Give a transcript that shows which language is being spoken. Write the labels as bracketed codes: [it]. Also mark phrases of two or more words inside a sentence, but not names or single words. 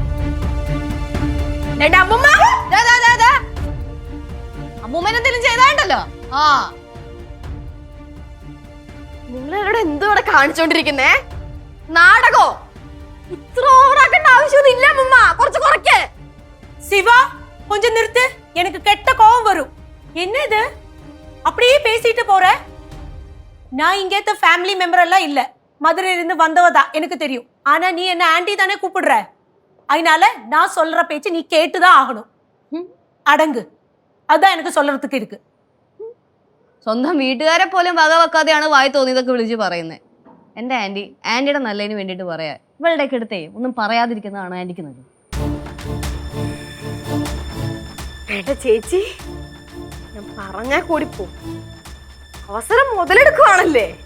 [ml] അമ്മൂമ്മ എന്തെങ്കിലും ചെയ്താണ്ടല്ലോ. ആ നിങ്ങളോട് എന്തോടെ കാണിച്ചോണ്ടിരിക്കുന്നേ? നാടകോ? ഇത്ര ഓവറാക്കേണ്ട ആവശ്യമൊന്നുമില്ല അമ്മൂമ്മ, കുറച്ച് കുറയ്ക്കേ. [ta] சிவா, கொஞ்சம் நிறுத்து, எனக்கு கெட்ட கோவம் வரும். என்னது அப்படியே பேசிட்டு போற? நான் இங்கேத்த [en] family member [ta] எல்லாம் இல்ல, மதுரையில இருந்து வந்தவதா, எனக்கு தெரியும். ஆனா நீ என்ன ஆன்ட்டி தானே கூப்பிடுற, அதனால நான் சொல்ற பேச்சு நீ கேட்டுதான் ஆகணும். அடங்கு, அதான் எனக்கு சொல்றதுக்கு இருக்கு. [ml] സ്വന്തം വീട്ടുകാരെ പോലും വക വെക്കാതെയാണ് വായി തോന്നിയതൊക്കെ വിളിച്ച് പറയുന്നത്. എൻ്റെ ആൻറ്റിയുടെ നല്ലതിന് വേണ്ടിയിട്ട് പറയാ. ഇവളുടെയൊക്കെ അടുത്തേ ഒന്നും പറയാതിരിക്കുന്നതാണ് ആൻറ്റിക്ക് നല്ലത്. ചേച്ചി, ഞാൻ പറഞ്ഞാ കൂടി പോ, അവസരം മുതലെടുക്കുവാണല്ലേ.